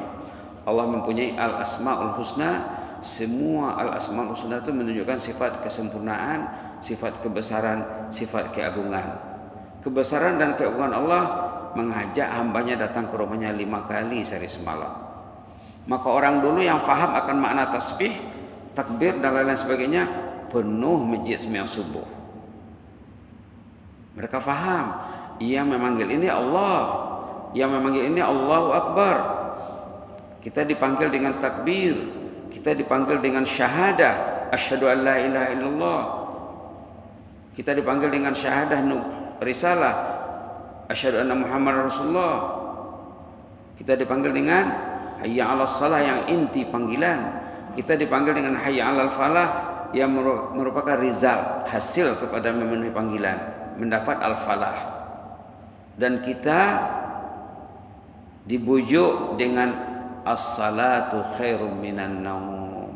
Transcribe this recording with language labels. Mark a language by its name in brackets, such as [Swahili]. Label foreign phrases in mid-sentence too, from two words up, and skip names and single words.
[Malay] Allah mempunyai [Arabic] الأسماء الحسنى. [Malay] Semua [Arabic] الأسماء الحسنى [Malay] itu menunjukkan sifat kesempurnaan, sifat kebesaran, sifat keagungan. Kebesaran dan keagungan Allah mengajak hambanya datang ke rumahnya 5 kali sehari semalam. Maka orang dulu yang faham akan makna tasbih, takbir dan lain-lain sebagainya, penuh masjid sembahyang subuh. Mereka faham, yang memanggil ini Allah, yang memanggil ini [Arabic] الله أكبر. [Malay] Kita dipanggil dengan takbir, kita dipanggil dengan syahadah, [Arabic] أشهد أن لا إله إلا الله. [Malay] Kita dipanggil dengan syahadah risalah, [Arabic] أشهد أن محمدا رسول الله. [Malay] Kita dipanggil dengan [Arabic] حي على الصلاة [Malay] yang inti panggilan. Kita dipanggil dengan [Arabic] حي على الفلاح [Malay] yang merupakan rizal, hasil kepada memenuhi panggilan, mendapat al-falah. Dan kita dibujuk dengan [Arabic] الصلاة خير من النوم.